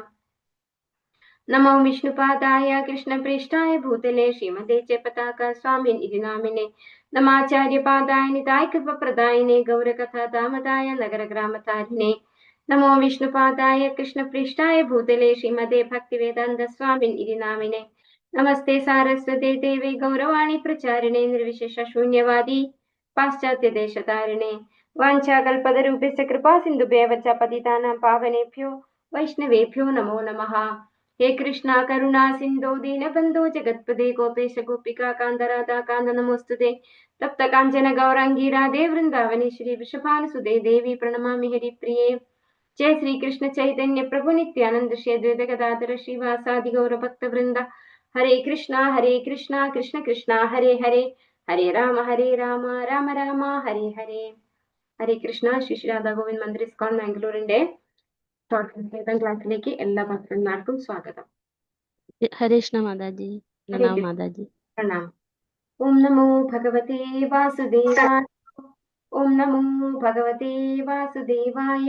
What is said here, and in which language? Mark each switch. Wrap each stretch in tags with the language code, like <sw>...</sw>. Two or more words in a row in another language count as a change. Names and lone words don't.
<sa>നമോ വിഷ്ണുപാദായ കൃഷ്ണപ്രേഷ്ഠായ ഭൂതലേ ശ്രീമതേ ച പതാക സ്വാമിൻ ഇതി നാമിനെ നമാചാര്യപാദായ നിതായ കൃപപ്രദായിനെ ഗൗരകഥാദാമദായ നഗരഗ്രാമതാരിണേ. നമോ വിഷ്ണുപാദായ കൃഷ്ണപ്രേഷ്ഠായ ഭൂതലേ ശ്രീമതേ ഭക്തിവേദാന്ത സ്വാമിൻ ഇതി നാമിനെ നമസ്തേ സാരസ്വതേ ദേവേ ഗൗരവാണി പ്രചാരിണേ നിർവിശേഷ ശൂന്യവാദി പാശ്ചാത്യദേശതാരിണേ. വാഞ്ചാകൽപതരൂപസ്യ കൃപാ സിന്ധുഭ്യവ ച പതിതാനാം പാവനേഭ്യോ വൈഷ്ണവേഭ്യോ നമോ നമഃ. ഹേ കൃഷ്ണ കരുണാ സിന്ധോ ദീനബന്ധോ ജഗത്പദേ ഗോപേശ ഗോപികാ കാന്ത രാധാ കാന്ത നമോസ്തുതേ. തപ്ത കാഞ്ചന ഗൗരാംഗീ രാധേ വൃന്ദാവനേശ്വരി വൃഷഭാനുസുതേ ദേവി പ്രണമാമി ഹരിപ്രിയേ. जय श्री कृष्ण चैतन्य प्रभु नित्यानंद श्री अद्वैत गदाधर श्रीवासादि गौर भक्त वृंद. हरे कृष्णा कृष्ण कृष्णा हरे हरे हरे राम राम राम हरे हरे.</sa> <ml>ഹരേ കൃഷ്ണ. ശ്രീ രാധാ ഗോവിന്ദ് മന്ദിർ ഇസ്കോൺ ബാംഗ്ലൂരിന്റെ ക്ലാസ്സിലേക്ക് എല്ലാ ഭക്തന്മാർക്കും സ്വാഗതം. ഹരേ കൃഷ്ണ മാതാജി. പ്രണാം മാതാജി.</ml> <sa>പ്രണാം. ഓം നമോ ഭഗവതേ വാസുദേവായ. ഓം നമോ ഭഗവതേ വാസുദേവായ.</sa>